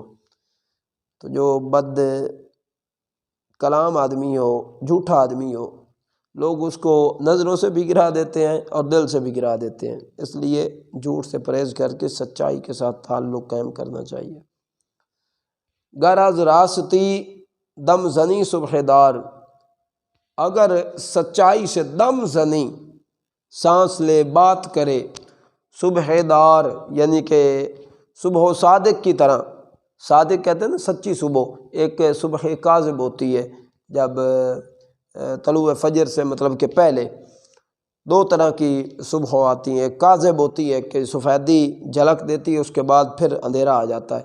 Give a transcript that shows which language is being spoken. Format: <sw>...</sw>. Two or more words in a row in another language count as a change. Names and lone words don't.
<ur>تو جو بد کلام آدمی ہو، جھوٹا آدمی ہو، لوگ اس کو نظروں سے بھی گرا دیتے ہیں اور دل سے بھی گرا دیتے ہیں، اس لیے جھوٹ سے پرہیز کر کے سچائی کے ساتھ تعلق قائم کرنا چاہیے۔</ur> <fa>گر از راستی دم زنی صبح دار،</fa> <ur>اگر سچائی سے</ur> <fa>دم زنی</fa> <ur>سانس لے بات کرے،</ur> <fa>صبح دار</fa> <ur>یعنی کہ صبح و صادق کی طرح، صادق کہتے ہیں نا سچی صبح، ایک صبح کاذب ہوتی ہے جب طلوع فجر سے مطلب کہ پہلے، دو طرح کی صبح آتی ہیں، ایک کاذب ہوتی ہے کہ سفیدی جھلک دیتی ہے، اس کے بعد پھر اندھیرا آ جاتا ہے۔</ur>